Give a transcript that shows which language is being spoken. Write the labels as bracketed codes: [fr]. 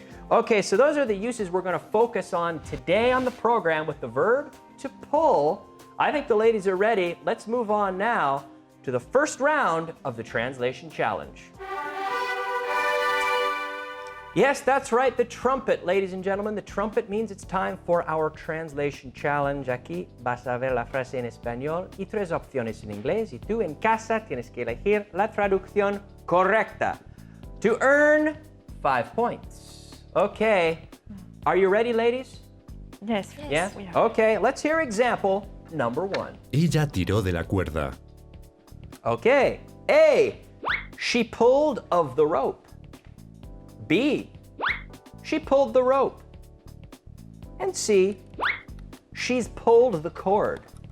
[en] Okay, so those are the uses we're going to focus on today on the program with the verb to pull. I think the ladies are ready. Let's move on now to the first round of the translation challenge. Yes, that's right, the trumpet, ladies and gentlemen. The trumpet means it's time for our translation challenge. [es] Aquí vas a ver la frase en español y 3 opciones en inglés. Y tú en casa tienes que elegir la traducción correcta to earn 5 points. [en] Okay, are you ready, ladies? Yes. Yeah? we are. Okay, let's hear example number 1. [es] Ella tiró de la cuerda. [en] Okay, A, she pulled of the rope. B, she pulled the rope. And C, she's pulled the cord.